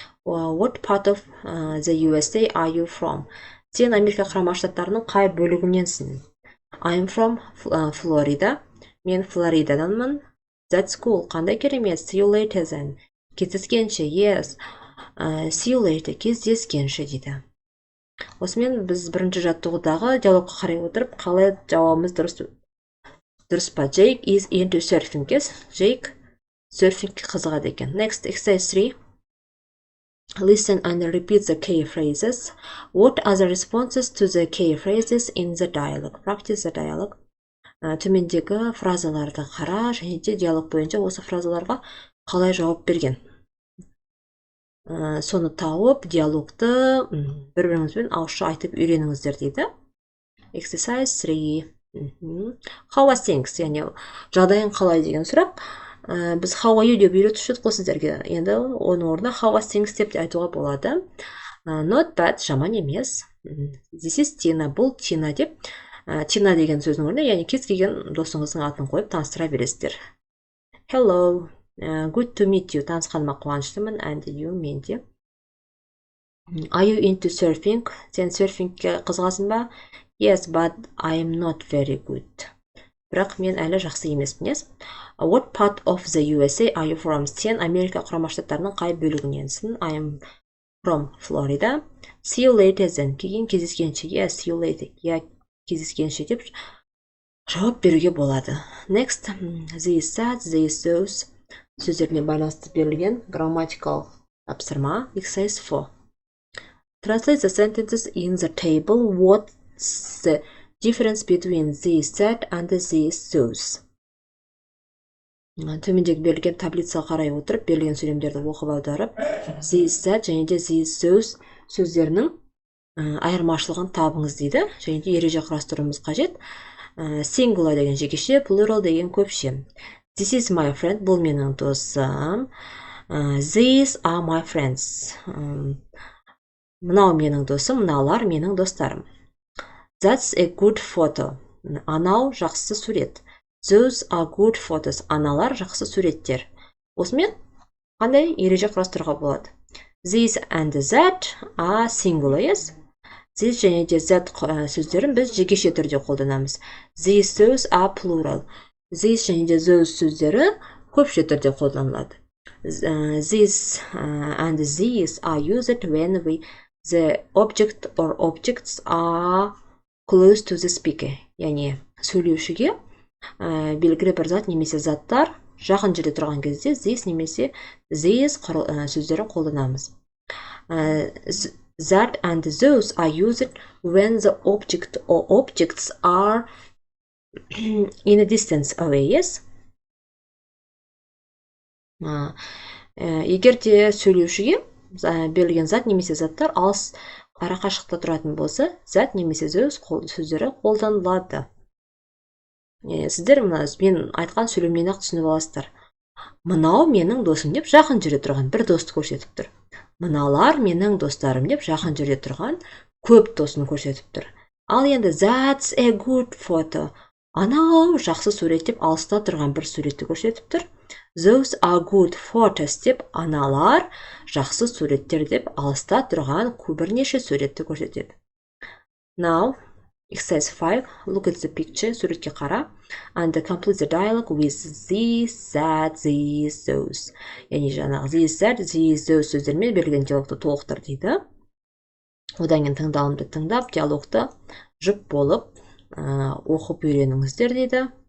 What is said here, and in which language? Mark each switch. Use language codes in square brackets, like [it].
[en] What part of the USA are you from? [kk] Сен Америка құрама штаттарының қай бөлігіненсің? [en] I'm from Florida. [kk] Мен Флоридаданмын. [en] That's cool. [kk] Қандай керемет. [en] See you later then. [kk] Кездескенше. [en] Yes. See you later. [kk] Кездескенше дейді. Осымен біз бірінші жаттығудағы диалогқа қарай отырып, қалай жауабымыз дұрыс па? [en] Jake is into surfing. Yes. [kk] Jake серфингке қызығады екен. [en] Next, exercise 3. Listen and repeat the key phrases. What are the responses to the key phrases in the dialogue? Practice the dialogue. [kk] Төмендегі фразаларды қара және де диалог бойынша осы фразаларға қалай жауап берген. Соны тауып, диалогты бір-біріңізбен ауызша айтып үйреніңіздер дейді. [en] Exercise 3. How are things? [kk] Яғни жағдайың қалай деген сұрақ. Біз [en] how are you [kk] деп үйретуші қой сіздерге. Енді оның орнына [en] how are things [kk] деп айтуға болады. [en] Not bad, [kk] жаман емес. [en] This is Tina, [kk] бұл Tina деп. Tina деген сөздің орнына, яғни кез келген досыңыздың атын қойып таныстыра бересіздер. [en] Hello, good to meet you, [kk] танысқаныма қуаныштымын. [en] And you, [kk] мен де. [en] Are you into surfing? [kk] Сен серфингке қызығасың ба? [en] Yes, but I'm not very good. [kk] Бірақ мен әлі жақсы емеспін. [en] What part of the USA are you from? [kk] Сен Америка құрама штаттарының қай бөлігіненсің? [en] I'm from Florida. See you later then. [kk] Кездескенше. [en] Yes, see you later. [kk] Кездескенше деп жауап беруге болады. Next, these, that, these, those сөздермен байланысты берілген грамматикалық тапсырма. [en] Exercise 4. Translate the sentences in the table. What's the difference between these, that, and these, those? [kk] Төмендегі берілген таблицаға қарай отырып, берілген сөйлемдерді оқып аударып, these, that және де these, those сөздерінің айырмашылығын табыңыз дейді. Және де ереже құрастыруымыз қажет. Singular деген жекеше, plural деген көпше. [en] This is my friend, [kk] бұл менің досым. [en] These are my friends. [kk] Мынау менің досым, мыналар менің достарым. [en] That's a good photo. [kk] Анау жақсы сурет. [en] Those are good photos. [kk] Аналар жақсы суреттер. Осымен қандай ереже құрастыруға болады? [en] This and that are singular, yes? [kk] This және де that сөздерін біз жекеше түрде қолданамыз. [en] These those are plural. [kk] These және де those сөздері көпше түрде қолданылады. [en] This and these are used when the object or objects are close to the speaker. [kk] Яғни сөйлеушіге белгілі бір зат немесе заттар жақын жерде тұрған кезде this немесе these сөздерін қолданамыз. [en] That and those are used when the object or objects are in a distance away, yes? [kk] Егер де сөйлеушіге берілген зат немесе заттар алыс арақашықта тұратын болса, зат немесе those сөздері қолданылады. Сіздер мен айтқан сөйлемнен-ақ түсініп аласыздар. Мынау менің досым деп жақын жерде тұрған бір досты көрсетіп тұр. Мыналар менің достарым деп жақын жерде тұрған көп досын көрсетіп тұр. Ал енді [en] that's a good photo. [kk] Анау жақсы сурет деп алыста тұрған бір суретті көрсетіп тұр. [en] Those are good photos [kk] деп аналар жақсы суреттер деп алыста тұрған бірнеше суретті көрсетеді. [en] Now, exercise 5, look at the picture, [kk] суретке қара, [en] and complete the dialogue with these, that, these, those. [kk] Яғни жаңағы these, that, these, those сөздермен берілген диалогты толықтыр дейді. Одан кейін тыңдалымды тыңдап, диалогты жұп болып оқып үйреніңіздер дейді.